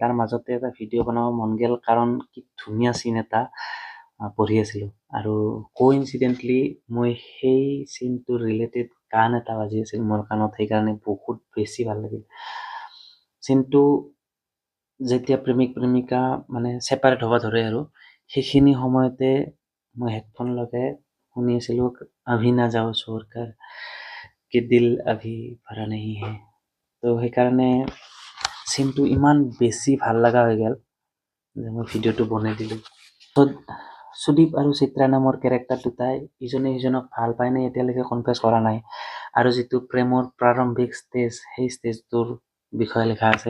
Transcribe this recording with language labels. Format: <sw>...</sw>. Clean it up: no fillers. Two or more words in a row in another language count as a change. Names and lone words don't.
<as>তাৰ মাজতে এটা ভিডিঅ' বনাব মন গ'ল, কাৰণ কি ধুনীয়া চিন এটা পঢ়ি আছিলোঁ আৰু কোইনচিডেণ্টলি মই সেই চিনটোৰ ৰিলেটেড গান এটা বাজি আছিল মোৰ কাণত, সেইকাৰণে বহুত বেছি ভাল লাগিল। চিনটো যেতিয়া প্ৰেমিক প্ৰেমিকা মানে ছেপাৰেট হ'ব ধৰে আৰু সেইখিনি সময়তে মই হেডফোন লগাই শুনি আছিলোঁ,</as> <hi>अभी ना जाओ छोड़कर कि दिल अभी भरा नहीं है।</hi> <as>তো সেইকাৰণে চিনটো ইমান বেছি ভাল লগা হৈ গ'ল যে মই ভিডিঅ'টো বনাই দিলোঁ। সুদীপ আৰু চিত্ৰা নামৰ কেৰেক্টাৰ দুটাই ইজনে সিজনক ভাল পায় নে এতিয়ালৈকে কনফেছ কৰা নাই, আৰু যিটো প্ৰেমৰ প্ৰাৰম্ভিক ষ্টেজ, সেই ষ্টেজটোৰ বিষয়ে লিখা আছে।</as>